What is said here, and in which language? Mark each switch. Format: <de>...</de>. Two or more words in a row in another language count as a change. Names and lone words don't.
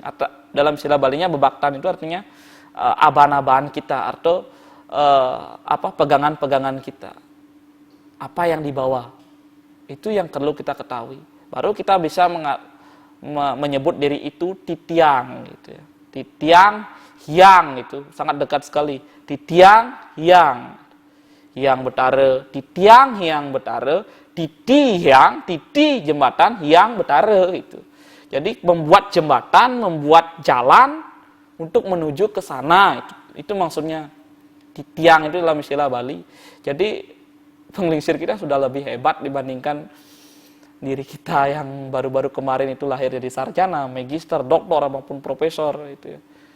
<id>Atau dalam istilah Balinya bebaktan itu artinya aban-aban kita atau pegangan-pegangan kita, apa yang dibawa, itu yang perlu kita ketahui. Baru kita bisa menyebut diri itu titiang, gitu ya.</id> <ban>Titiang hyang</ban> <id>itu sangat dekat sekali.</id> <ban>Titiang hyang betara, titiang hyang betara, titi jembatan, hyang betara itu.</ban> <id>Jadi membuat jembatan, membuat jalan untuk menuju ke sana, itu maksudnya. Tiang itu dalam istilah Bali. Jadi penglingsir kita sudah lebih hebat dibandingkan diri kita yang baru-baru kemarin itu lahir jadi sarjana, magister, doktor, maupun profesor itu ya.</id>